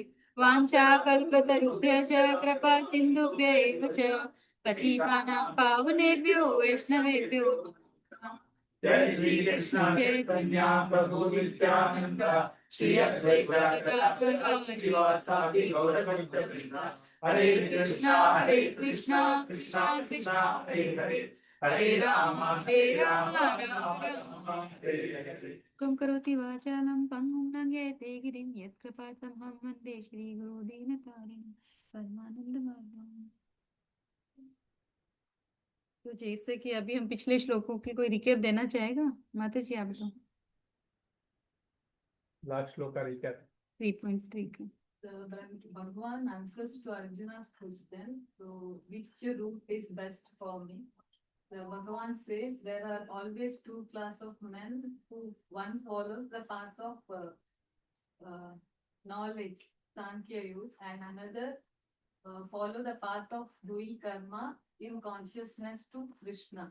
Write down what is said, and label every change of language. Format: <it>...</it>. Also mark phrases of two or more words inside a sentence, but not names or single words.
<sa>वाञ्छाकल्पतरुभ्यश्च कृपा सिन्धुभ्य एव च पतितानां पावनेभ्यो वैष्णवेभ्यो नमः। जय श्री कृष्ण चैतन्य प्रभु नित्यानंद श्री अद्वैत गदाधर श्रीवासादि गौरभक्त कृष्ण। हरे कृष्णा कृष्णा कृष्णा हरे हरे, हरे राम राम राम हरे हरे। त्वं करोति वाचालं पङ्गुं लङ्घयते गिरिं यत्कृपातमहं वन्दे श्रीगुरो दीनतारिणं परमानन्दमाधवम्।</sa> <hi>तो जैसे कि अभी हम पिछले श्लोकों की कोई रिकेप देना चाहेगा माता जी, आप तो लास्ट श्लोक का रिकैप 3.3 का।</hi> <en>Bhagavan answers to Arjuna's question, so which route is best for me? The Bhagavan says there are always two class of men who one follows the path of knowledge, Sankhya Yoga, and another follow the path of doing karma in consciousness to Krishna.</en>